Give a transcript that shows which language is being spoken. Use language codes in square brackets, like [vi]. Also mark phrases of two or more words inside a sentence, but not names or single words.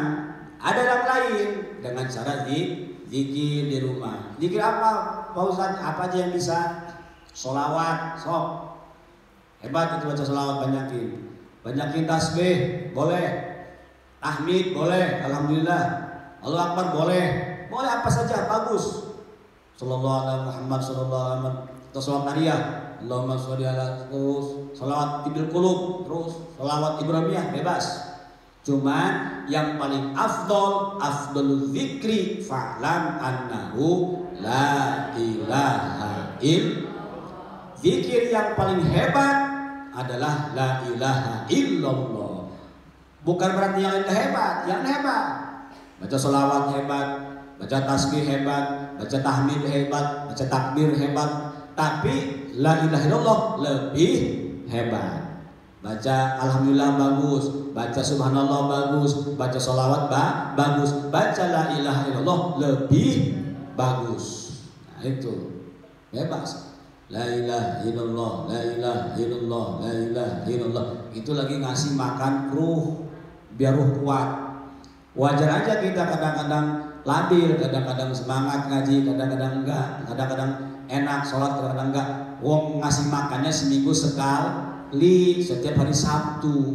[id] Ada yang lain dengan cara zikir di rumah. Zikir apa, Pak Ustadz? Apa aja yang bisa? Sholawat, sok. Hebat itu baca sholawat, banyakin tasbih, boleh. Tahmid boleh, alhamdulillah. Allahu Akbar boleh apa saja bagus. [ar] صلى الله عليه محمد صلى الله عليه وسلم. [id] Atau sholat nariyah. [ar] اللهم صل على, [id] terus sholawat [ar] طب القلوب, [id] terus sholawat Ibrahimiyah bebas. Cuman yang paling [ar] أفضل الذكر فاعلم أنه لا إله إلا الله. [id] Zikir yang paling hebat adalah [ar] لا إله إلا الله. [id] Bukan berarti yang lain hebat, yang hebat. Baca sholawat hebat, baca tasbih hebat, baca tahmid hebat, baca takbir hebat. Tapi [ar] لا إله إلا الله [id] lebih hebat. Baca alhamdulillah bagus, baca subhanallah bagus, baca sholawat bagus, baca [ar] لا إله إلا الله [id] lebih bagus. Nah itu bebas. [ar] لا إله إلا الله، لا إله إلا الله، لا إله إلا الله. [id] Itu lagi ngasih makan ruh, biar ruh kuat. Wajar aja kita kadang-kadang labil, kadang-kadang semangat ngaji, kadang-kadang enggak, kadang-kadang enak sholat, kadang-kadang enggak. Wong ngasih makannya seminggu sekali, setiap hari Sabtu.